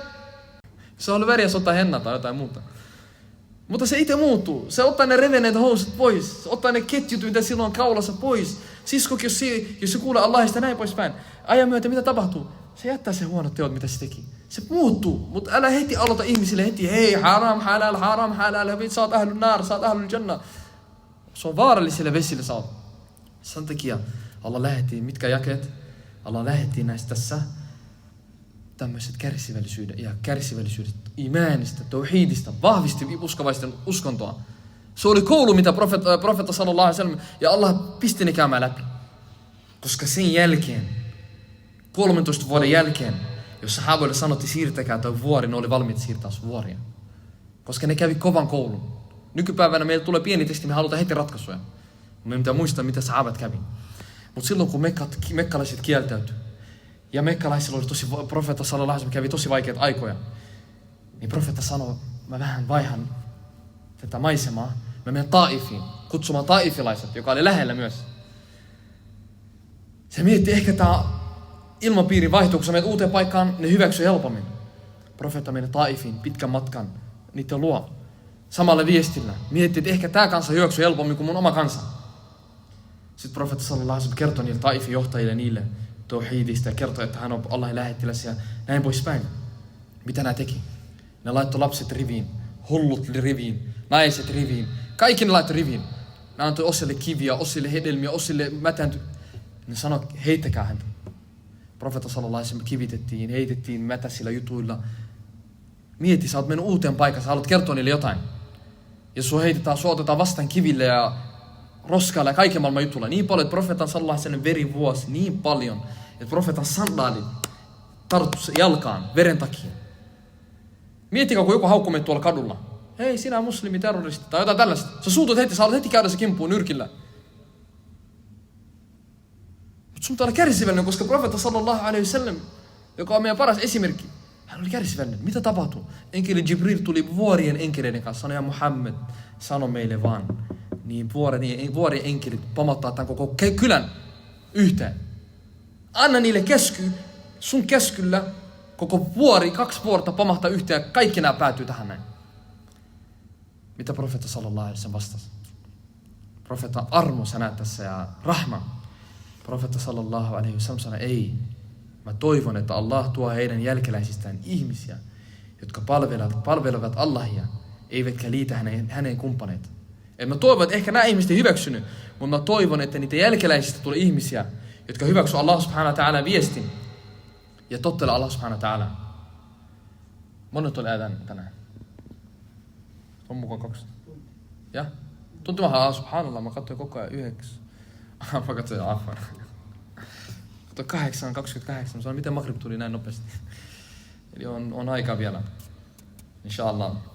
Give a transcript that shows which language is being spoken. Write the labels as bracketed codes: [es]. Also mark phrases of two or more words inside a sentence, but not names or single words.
[fi] Se on väriä, se ottaa hennaa tai jotain muuta. Mutta se itse muuttuu. Se ottaa ne revenneet housut pois, se ottaa ne ketjut, mitä silloin on kaulassa pois. Siskokin, jos se kuulee Allahista näin poispäin, ajan myötä mitä tapahtuu? Se jättää sen huonot teot, mitä se teki. Se muuttuu, mutta älä heti aloita ihmisille heti, hei, [ar] haram, halal, [fi] sä oot [ar] ahlun naar, [fi] sä oot [ar] ahlun janna. [fi] Se on vaarallisille vesille sä oot. Sen takia Allah lähetti, mitkä jakeet? Allah lähetti näistä tässä tämmöiset kärsivällisyydet imanista, tauhidista, vahvisti uskovaisten uskontoa. Se oli koulu, mitä profeetta [ar] sallallahu alaihi wasallam [fi] ja Allah pisti ne käymään läpi. Koska sen jälkeen, 13 vuoden jälkeen, jos sahaboille sanottiin siirtäkää toi vuori, ne oli valmiit siirtää vuoria. Koska ne kävi kovan koulun. Nykypäivänä meillä tulee pieni testi, me halutaan heti ratkaisuja. Me pitää muistaa, mitä sahabat kävi. Mutta silloin kun mekkalaiset kieltäytyi, ja mekkalaisilla oli profeetta [ar] sallallahu alaihi wasallam [fi] kävi tosi vaikeita aikoja, niin profeetta sanoi, mä vähän vaihan tätä maisemaa, mä menen Taifiin, kutsumaan taifilaiset, joka oli lähellä myös. Se mietti, ehkä tää ilmapiirin vaihtuu, kun sä menet uuteen paikkaan, ne hyväksyy helpommin. Profeetta meni Taifiin pitkän matkan niiden luo, samalla viestillä. Mietti, että ehkä tää kansa hyväksyy helpommin kuin mun oma kansa. Sitten profeetta [ar] sallallahu alaihi wasallam [fi] kertoi niille Taifin johtajille niille tauhidista ja kertoi, että hän on Allahin lähettiläs ja näin poispäin. Mitä nämä teki? Ne laittoi lapset riviin, hullut riviin, naiset riviin. Kaikki ne laittoi riviin. Ne antoi osille kiviä, osille hedelmiä, osille mätänty. Ne sanoi, heittäkää häntä. Profeetta [ar] sallallahu alaihi wasallam [fi] kivitettiin, heitettiin mätäisillä jutuilla. Mieti, sä oot mennyt uuteen paikkaan, sä haluat kertoa niille jotain. Ja sua otetaan vastaan kiville ja roskailla ja kaiken maailman jutulla. Niin paljon, että profeetan [ar] sallallahu alaihi wasallam [fi] veri vuosi niin paljon, että profeetan sandaalit tarttu jalkaan veren takia. Miettikää, kun joku haukkuu meitä tuolla kadulla. Hei, sinä muslimi, terroristi tai jotain tällaista. Sä suutut heti, sä haluat heti käydä se kimppuun nyrkillä. Mutta sun pitää olla kärsivällinen, koska profeetta [ar] sallallahu alaihi wasallam, [fi] joka on meidän paras esimerkki, hän oli kärsivällinen. Mitä tapahtui? Enkeli Jibril tuli vuorien enkeleiden kanssa. Sanoi, ja Muhammed, sano meille vaan. Niin vuorien enkelit pamottaa tämän koko kylän yhteen. Anna niille käsky, sun käskyllä koko vuori, 2 vuorta pamahtaa yhteen ja kaikki nämä päätyy tähän näin. Mitä profeetta [ar] sallallahu alaihi wasallam [fi] vastasi? Profeetta armo sä näet tässä ja rahma. Profeetta [ar] sallallahu alaihi wasallam [fi] sanoi, ei. Mä toivon, että Allah tuo heidän jälkeläisistään ihmisiä, jotka palvelevat Allahia, eivätkä liitä hänen kumppaneita. Et mä toivon, että ehkä nämä ihmiset ei hyväksynyt, mutta mä toivon, että niitä jälkeläisistä tulee ihmisiä, jotka hyväksyvät [ar] Allah subhanahu wa ta'ala [fi] viestin ja tottele [ar] Allah subhanahu wa ta'ala. [fi] Monet oli äätän tänään? On mukaan 2. Ja? Tunti mä subhanallah, mä katsoin koko ajan 9. Mä katsoin afan. Katsoin 8:28. Se on miten maghrib tuli näin nopeasti. Eli on aika vielä. Inshallah.